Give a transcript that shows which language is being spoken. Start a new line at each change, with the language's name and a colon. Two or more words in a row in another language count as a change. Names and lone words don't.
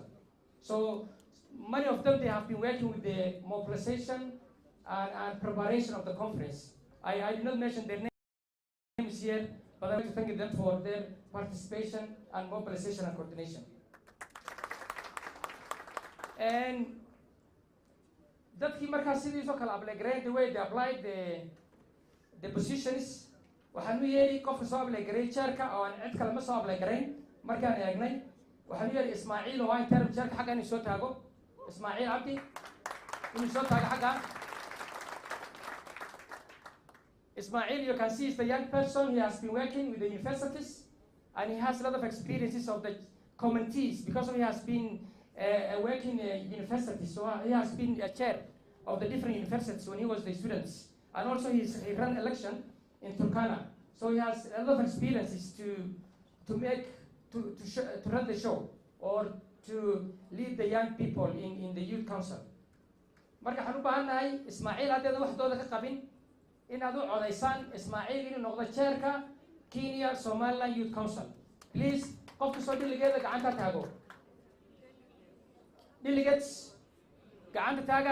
English: So many of them, they have been working with the mobilization and preparation of the conference. I did not mention their names here, but I want to thank them for their participation and mobilization and coordination.
Somali: And dadkii markaas sidiisoo kale ablegareyn
English: the way they applied the positions
Somali: waxaan u yeeri qofka soo ablegareey chairka oo aan cid kale ma soo ablegareyn markaan eegnay waxaan u yeeri Ismaaciil oo aan term chairka xagga inuu soo taago Ismaaciil Abdi inuu soo taago xagga Ismaaciil,
English: you can see is the young person. He has been working with the universities and he has a lot of experiences of the committees because he has been working in universities. So he has been a chair of the different universities when he was the students. And also he ran election in Turkana. So he has a lot of experiences to run the show or to lead the young people in the youth council.
Somali: Marka waxaan u baahannahay Ismaaciil haddeeda waxdooda ka qabin inaad u codaysaan Ismaaciil inuu noqdo chairka Kenya Somaliland Youth Council. Please, qofka soo dhiligeeda gacanta taago. Delegates, gacanta taaga.